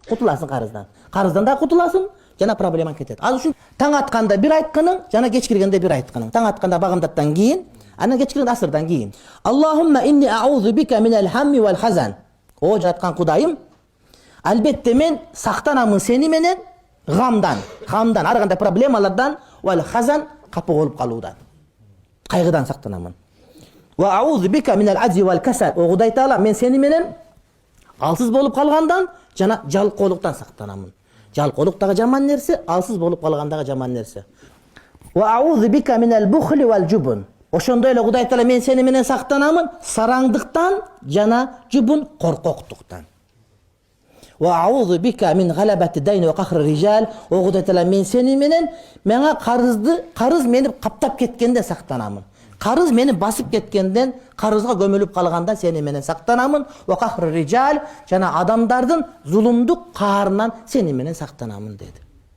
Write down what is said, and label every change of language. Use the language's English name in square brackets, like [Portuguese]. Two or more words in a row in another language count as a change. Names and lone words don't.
[Kyrgyz] кутуласың карыздан. Карыздан да кутуласың, жана проблемаң кетет. Ал үчүн таң атканда бир айтканың, жана кеч киргенде бир айтканың. Таң атканда багымдаттан кийин, анан кеч киргенде асырдан кийин. [Arabic] اللهم إني أعوذ بك من الهم والحزن. [Kyrgyz] О жараткан Кудайым, албетте мен сактанамын сени менен гамдан, ар кандай проблемалардан, [Arabic] والحزن [Kyrgyz] капы болуп калуудан. Кайгыдан сактанамын. [Arabic] وأعوذ بك من العجز والكسل. [Kyrgyz] О Кудай Таала, мен сени менен алсыз болуп калгандан жана жалкоолуктан сактанамын. Жалкоолук дагы жаман нерсе, алсыз болуп калгандагы жаман нерсе. [Arabic] وأعوذ بك من البخل والجبن. [Kyrgyz] Ошондой эле Кудай Таала, мен сени менен сактанамын сараңдыктан жана жубун коркоктуктан. [Arabic] وأعوذ بك من غلبة الدين وقهر الرجال. [Kyrgyz] О Кудай Таала, мен сени менен мага карыз мени каптап кеткенде сактанамын. Карыз мени басып кеткенден, карызга көмүлүп калгандан сени менен сактанамын. [Arabic] وقهر الرجال, [Kyrgyz] жана адамдардын зулумдук каарынан сени менен сактанамын dedi.